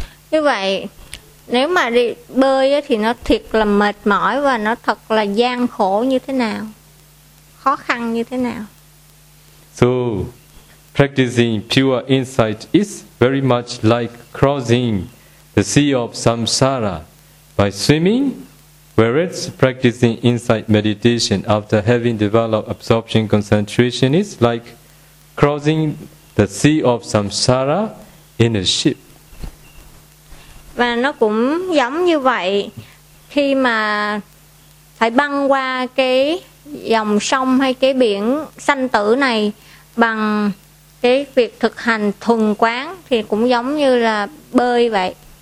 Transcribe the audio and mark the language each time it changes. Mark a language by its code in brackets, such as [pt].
[vi] Như vậy nếu mà đi bơi thì nó thiệt là mệt mỏi và nó thật là gian khổ như thế nào? Khó khăn như thế nào? [en] So practicing pure insight is very much like crossing the sea of samsara by swimming, whereas practicing insight meditation after having developed absorption concentration is like crossing the sea of samsara in a ship. [vi] Và nó cũng giống như vậy, khi mà phải băng qua cái dòng sông hay cái biển sanh tử này bằng cái việc thực hành thuần quán thì cũng giống như là bơi vậy.